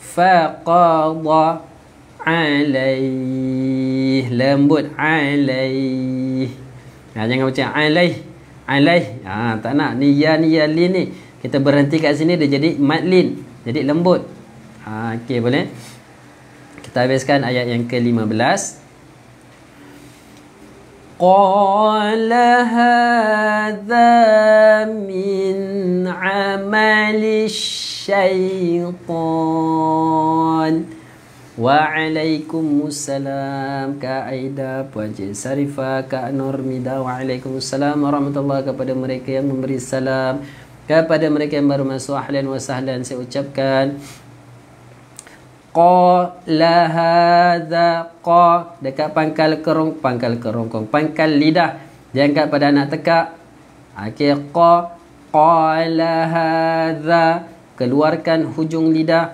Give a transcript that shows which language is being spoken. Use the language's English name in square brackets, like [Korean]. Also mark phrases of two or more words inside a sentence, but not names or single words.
[Arabic] فقضى عليه, lembut alaih. [Malay] Jangan baca alaih. Tak nak ni ya lin ni. Kita berhenti kat sini dia jadi mad lin. Jadi lembut. Okey, boleh. Kita habiskan ayat yang ke-15. [Arabic] قال هذا من عمل الشيطان. [Malay] Waalaikumsalam Kak Aida, Puan Cik Sarifah, Kak Nurmida. [Arabic] وعليكم السلام ورحمة الله, [Malay] kepada mereka yang memberi salam, kepada mereka yang baru masuk, [Arabic] أهلا وسهلا [Malay] saya ucapkan. [Arabic] قال هذا, [Malay] qa dekat pangkal kerongkong, pangkal lidah, jangan kat pada anak tekak. Okey, [Arabic] قال هذا, [Malay] keluarkan hujung lidah.